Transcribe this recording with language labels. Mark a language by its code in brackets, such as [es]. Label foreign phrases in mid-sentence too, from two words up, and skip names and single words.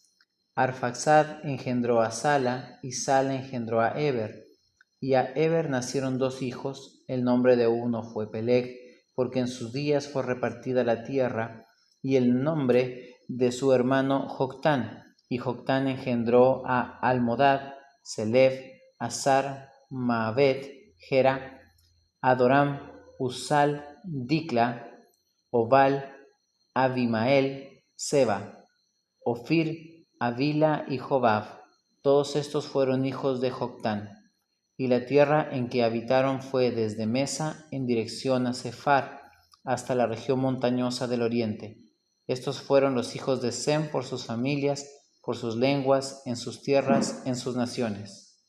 [es] Arfaxad engendró a Sala, y Sala engendró a Eber. Y a Eber nacieron dos hijos, el nombre de uno fue Peleg, porque en sus días fue repartida la tierra, y el nombre de su hermano Joctán. Y Joctán engendró a Almodad, Selef, Azar, Maavet, Gera, Adoram, Usal, Dicla, Obal, Abimael, Seba, Ofir, Avila y Jobab. Todos estos fueron hijos de Joctán. Y la tierra en que habitaron fue desde Mesa en dirección a Sefar, hasta la región montañosa del oriente. Estos fueron los hijos de Sem por sus familias, por sus lenguas, en sus tierras, en sus naciones.